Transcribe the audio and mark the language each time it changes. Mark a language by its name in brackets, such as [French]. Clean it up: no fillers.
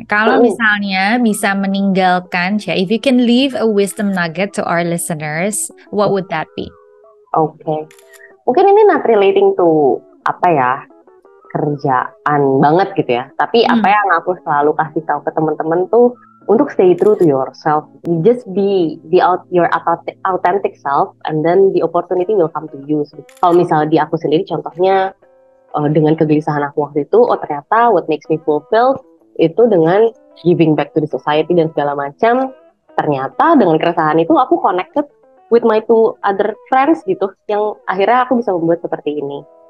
[Indonesian] Kalau misalnya bisa meninggalkan, [English] if you can leave a wisdom nugget to our listeners, what would that be? [Indonesian] Oke. Mungkin ini [English] not relating to [Indonesian] apa ya, kerjaan banget gitu ya. Tapi apa yang aku selalu kasih tahu ke teman-teman tuh untuk [English] stay true to yourself. You just be your authentic self, and then the opportunity will come to you. [Indonesian] Kalau misalnya di aku sendiri, contohnya dengan kegelisahan aku waktu itu, ternyata [English] what makes me fulfilled [Indonesian] itu dengan [English] giving back to the society [Indonesian] dan segala macam. Ternyata dengan keresahan itu aku [English] connected with my 2 other friends [Indonesian] gitu, yang akhirnya aku bisa membuat seperti ini.